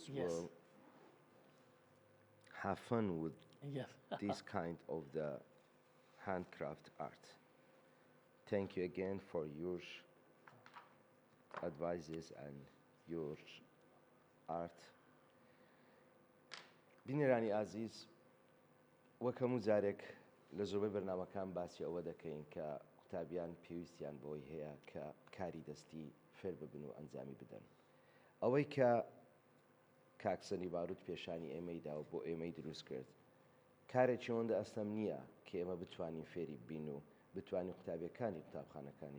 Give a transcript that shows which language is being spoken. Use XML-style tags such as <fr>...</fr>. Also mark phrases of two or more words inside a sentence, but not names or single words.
<en>Yes. will have fun with Yes. this kind of the handcraft art. Thank you again for your advices and your art.</en> <ckb>بینێرانی ئازیز وەک هەموو جارێک لە زۆربەی بەرنامەکان باسی ئەوە دەکەین کە قوتابیان پێویستیان بۆی هەیە کە کاری دەستی فێر ببن و ئەنجامی بدەن. ئەوەی کە کاکسەنی باروت پێشانی ئێمەیدا و بۆ ئێمەی دروست کرد کارێکی ئەوەندە ئەستەم نییە کە ئێمە بتوانین فێری بین و بتوانین قوتابیەکانی قوتابخانەکانیش</ckb>